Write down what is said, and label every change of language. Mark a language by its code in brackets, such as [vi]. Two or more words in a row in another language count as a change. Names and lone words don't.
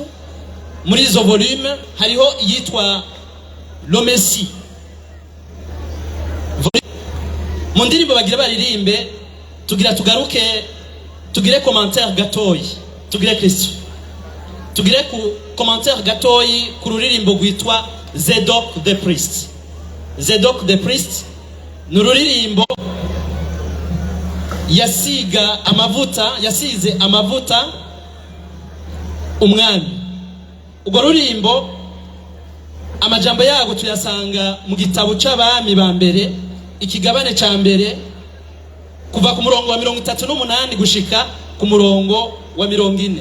[rn] Muri izo volume hariho yitwa Le Messie. Mu ndirimbo bagira baririmbe tugira tugaruke, tugire commentaire gatoyi, tugire Kristo, tugire ku commentaire gatoyi ku ruririmbo gwitwa Zedok the Priest. Zedok the Priest ni ururirimbo yasize amavuta umwami. Ubwo rurimbo amajambo yago tuyasanga mu gitabo c'abami ba mbere, ikigabane ca mbere, kuva ku murongo wa 38 gushika ku murongo wa 40.